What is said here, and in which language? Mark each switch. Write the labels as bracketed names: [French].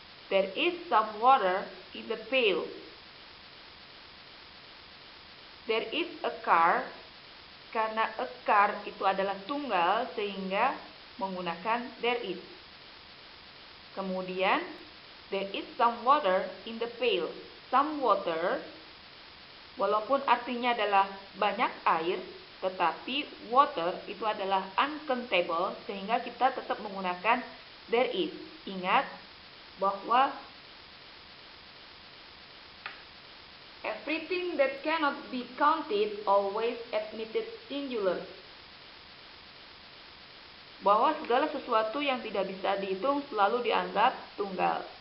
[English] There is some water in the pail. There is a car, [Indonesian] karena [English] a car [Indonesian] itu adalah tunggal sehingga menggunakan [English] there is. [Indonesian] Kemudian, [English] there is some water in the pail. [Indonesian] Some water, walaupun artinya adalah banyak air, tetapi water itu adalah uncountable sehingga kita tetap menggunakan there is. Ingat bahwa [English] everything that cannot be counted always admitted singular. [Indonesian] Bahwa segala sesuatu yang tidak bisa dihitung selalu dianggap tunggal.